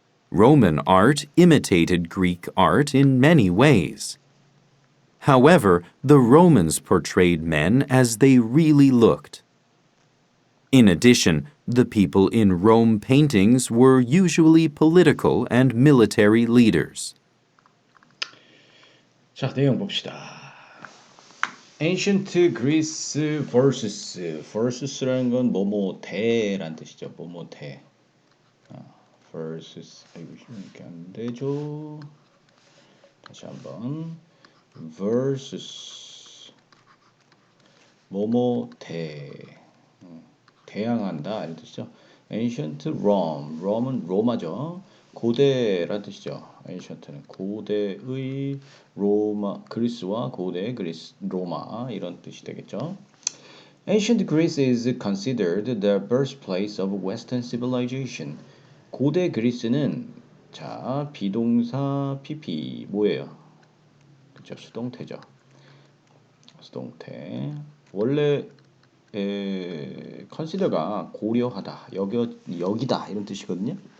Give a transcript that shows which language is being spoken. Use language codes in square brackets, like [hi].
[en] Roman art imitated Greek art in many ways. However, the Romans portrayed men as they really looked. In addition, the people in Rome paintings were usually political and military leaders. [ko] 자, 내용 봅시다. [en] Ancient Greece versus [ko] 라는 건 뭐뭐 대란 뜻이죠. 뭐뭐 대. versus 이렇게 안 되죠. 다시 한번 versus 뭐뭐 대항한다 이런 뜻이죠. Ancient Rome, Rome은 로마죠. 고대란 뜻이죠. Ancient는 고대의 로마, 그리스와 고대의 그리스, 로마 이런 뜻이 되겠죠. [en] Ancient Greece is considered the birthplace of Western civilization. [ko] 고대 그리스는 자 비동사 PP 뭐예요? 그죠? 수동태죠. 수동태. 원래 consider가 고려하다, 여기다 이런 뜻이거든요.